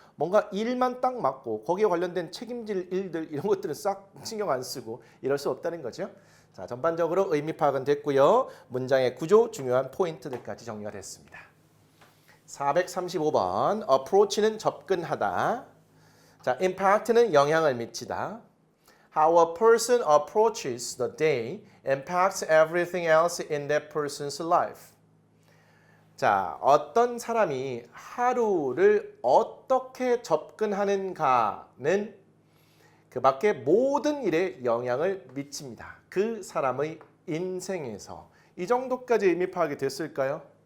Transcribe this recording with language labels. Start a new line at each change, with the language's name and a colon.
Korean: 뭔가 일만 딱 맡고 거기에 관련된 책임질 일들 이런 것들은 싹 신경 안 쓰고 이럴 수 없다는 거죠. 자, 전반적으로 의미 파악은 됐고요. 문장의 구조, 중요한 포인트들까지 정리가 됐습니다. 435번 approach는 접근하다. 자, impact는 영향을 미치다.
English: How a person approaches the day impacts everything else in that person's life.
Korean: 자, 어떤 사람이 하루를 어떻게 접근하는가는 그 밖에 모든 일에 영향을 미칩니다. 그 사람의 인생에서. 이 정도까지 의미 파악이 됐을까요?